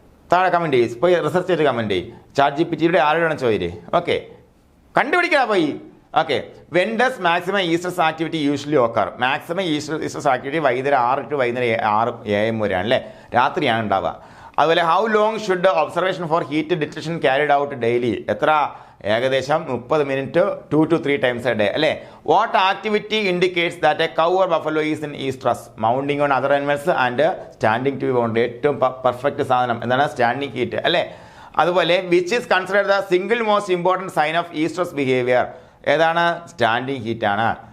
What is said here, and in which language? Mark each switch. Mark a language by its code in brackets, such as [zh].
[ml] താഴെ കമൻറ്റ് ചെയ്യും, പോയി റിസർച്ച് ചെയ്ത് കമൻറ്റ് ചെയ്യും. ChatGPT ആരോടാണ് ചോദിച്ചേ? [en] okay, [ml] കണ്ടുപിടിക്കാ പോയി. [en] Okay, when does maximum oestrus activity usually occur? [ml] Maximum oestrus activity വൈകുന്നേരം 6 to വൈകുന്നേരം 6 AM വരെയാണ് അല്ലേ, രാത്രിയാണ് ഉണ്ടാവുക. [en] അതുപോലെ how long should observation for heat detection carried out daily? [ml] എത്ര? ഏകദേശം [en] 30 minutes 2 to 3 times a day [ml] അല്ലേ. [en] What activity indicates that a cow or buffalo is in oestrus? Mounting on other animals and standing to bound. [ml] ഏറ്റവും perfect സാധനം എന്താണ്? [en] Standing heat അല്ലേ. അതുപോലെ which is considered the single most important sign of oestrus behaviour? [ml] ഏതാണ്? Standing heat ആണ്.